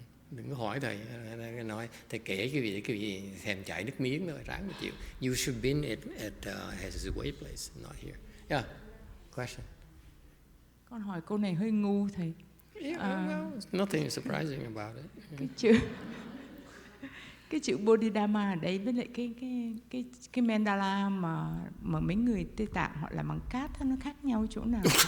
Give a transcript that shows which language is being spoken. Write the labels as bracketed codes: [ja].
[vi] Đừng có hỏi thầy, nói thầy kể cái vị thèm chảy nước miếng rồi, ráng mà chịu. [en] You should be at his way place, not here. Yeah, question. [vi] Con hỏi câu này hơi ngu thầy. [en] Yeah, nothing surprising about it. [vi] Cái chữ Bodhidharma ở đấy với lại cái mandala mà mấy người Tây Tạng họ làm bằng cát nó khác nhau chỗ nào?